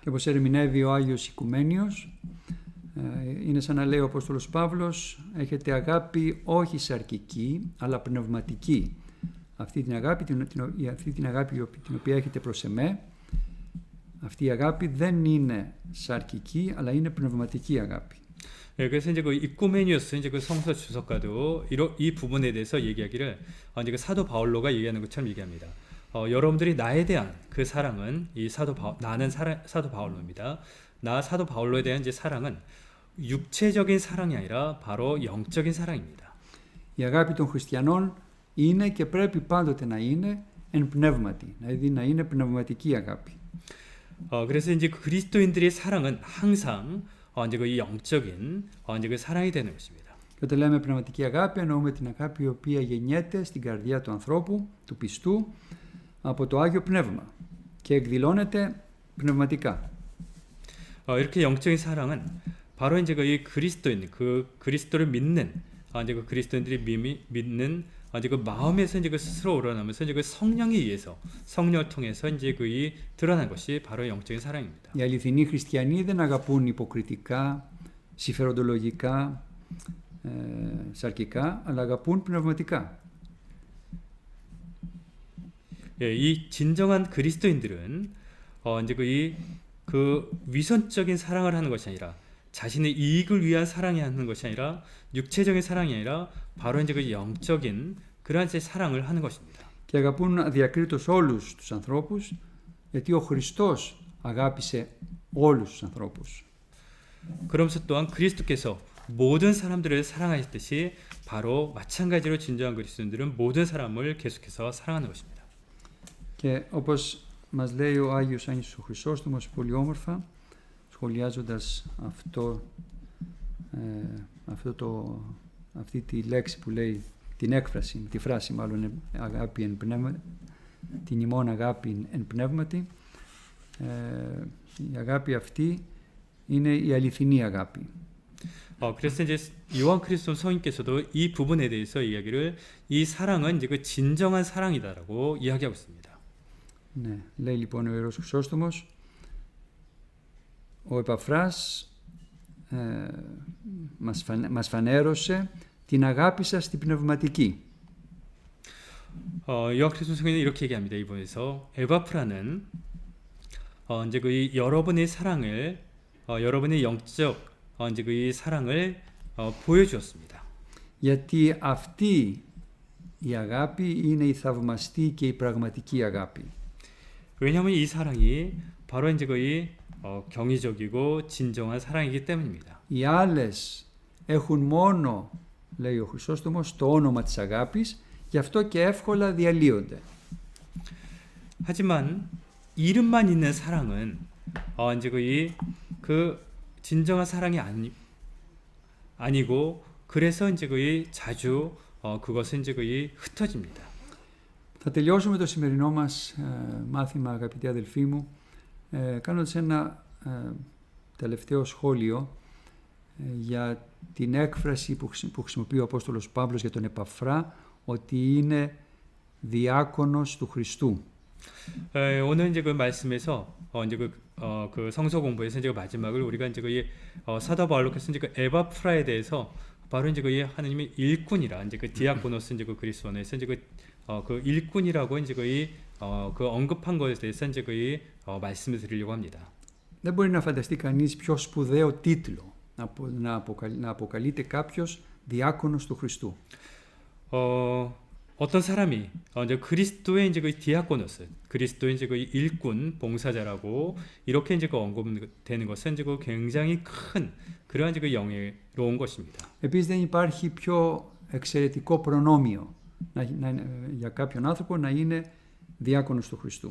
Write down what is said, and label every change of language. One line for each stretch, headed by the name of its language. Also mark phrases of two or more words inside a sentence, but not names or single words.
Greek: Και όπως ερμηνεύει ο Άγιος Οικουμένιος, είναι σαν να λέει ο Απόστολος Παύλος, έχετε αγάπη όχι σαρκική αλλά πνευματική. Αυτή την αγάπη την οποία έχετε προς εμέ, αυτή η αγάπη δεν είναι σαρκική αλλά είναι πνευματική αγάπη.
Korean: 그래서 이제 그 입구메니우스 이제 그 성서 주석가도 이 부분에 대해서 얘기하기를 이제 그 사도 바울로가 얘기하는 것처럼 얘기합니다. 여러분들이 나에 대한 그 사랑은 나는 사도 바울로입니다. 나 사도 바울로에 대한 이제 사랑은 육체적인 사랑이 아니라 바로 영적인 사랑입니다.
Greek: Η αγάπη των χριστιανών είναι και πρέπει πάντοτε να είναι εν πνεύματι, δηλαδή να είναι πνευματική αγάπη.
Korean: 그래서 이제 그리스도인들의 사랑은 항상 이제 그 영적인 이제 그 사랑이 되는 것입니다.
Greek: Και όταν λέμε πνευματική αγάπη, εννοούμε την αγάπη η οποία γεννιέται στην καρδιά του ανθρώπου, του πιστού, από το Άγιο Πνεύμα και εκδηλώνεται πνευματικά.
Korean: 이렇게 영적인 사랑은 바로 이제 그 그리스도인, 그 그리스도를 믿는 이제 그 그리스도인들이 믿는 이제 그 마음에서 이제 그 스스로 우러나면서 이제 그 성령에 의해서 성령을 통해서 이제 그 드러난 것이 바로 영적인 사랑입니다.
Greek: Οι αληθινοί χριστιανοί δεν αγαπούν υποκριτικά, συμφεροντολογικά, σαρκικά, αλλά αγαπούν πνευματικά.
Korean: 이 진정한 그리스도인들은 이제 그 위선적인 사랑을 하는 것이 아니라 자신의 이익을 위한 사랑이 하는 것이 아니라 육체적인 사랑이 아니라 바로 이제 그 영적인 그러한 제 사랑을 하는 것입니다.
Greek: Και αγαπούν αδιακρίτως όλους τους ανθρώπους, γιατί ο Χριστός αγάπησε όλους τους ανθρώπους.
Korean: 그러면서 또한 그리스도께서 모든 사람들을 사랑하셨듯이 바로 마찬가지로 진정한 그리스도인들은 모든 사람을 계속해서 사랑하는 것입니다.
Greek: Και όπως μας λέει ο Άγιος Άγγις ο Χρυσόστομος πολύ όμορφα, σχολιάζοντας αυτή τη λέξη που λέει, την έκφραση, τη φράση μάλλον, αγάπη εν πνεύμα, την ημών αγάπη εν πνεύματι, η αγάπη αυτή είναι η αληθινή αγάπη.
Korean: 그래서 이제 요한 크리스토 성인께서도 이 부분에 대해서 이야기를 이 사랑은 이제 그 진정한 사랑이다라고 이야기하고 있습니다.
Greek: Ναι, λέει λοιπόν ο Ιερός Χρυσόστομος, ο Επαφράς μας φανέρωσε την αγάπη σας στην πνευματική.
Korean: 요한 크리스토 성인은 이렇게 얘기합니다. 이번에서 에바프라는 이제 그 여러분의 사랑을 여러분의 영적 이제 그 사랑을 보여주었습니다.
Greek: Γιατί αυτή η αγάπη είναι η θαυμαστή και η πραγματική αγάπη.
Korean: 왜냐하면 이 사랑이 바로 이제 거의 경이적이고 진정한 사랑이기 때문입니다.
Greek: Οι άλλες έχουν μόνο, λέει ο Χρυσόστομος, το όνομα της αγάπης, γι' αυτό και εύκολα διαλύονται.
Korean: 하지만 이름만 있는 사랑은 이제 거의 그 진정한 사랑이 아니고 그래서 이제 거의 자주 그것은 이제 거의 흩어집니다.
Greek: Θα τελειώσουμε το σημερινό μας μάθημα, αγαπητοί αδελφοί μου, κάνοντας ένα τελευταίο σχόλιο για την έκφραση που χρησιμοποιεί ο Απόστολος Παύλος για τον Επαφρά, ότι είναι διάκονος του Χριστού.
Korean: 오늘 이제 그 말씀에서 이제 그 성서 공부에서 이제 마지막을 우리가 이제 그 사도 바울로께서 이제 그 에바프라에 대해서 바로 이제 그 하나님의 일꾼이라 이제 그 디아코노스 이제 그 그리스도에서 이제 그 일꾼이라고 이제 그 언급한 것에 대해서 이제 그 말씀을 드리려고 합니다.
Greek: Δεν μπορεί να φανταστεί κανείς πιο σπουδαίο τίτλο να αποκαλείται κάποιος διάκονος του Χριστού.
Korean: 어떤 사람이 이제 그리스도의 이제 그 디아코노스, 그리스도의 이제 그 일꾼, 봉사자라고 이렇게 이제 그 언급되는 것은 이제 그 굉장히 큰 그러한 이제 그 영예로운 것입니다.
Greek: Επίσης δεν υπάρχει πιο εξαιρετικό προνόμιο για κάποιον άνθρωπο να είναι διάκονος του Χριστού.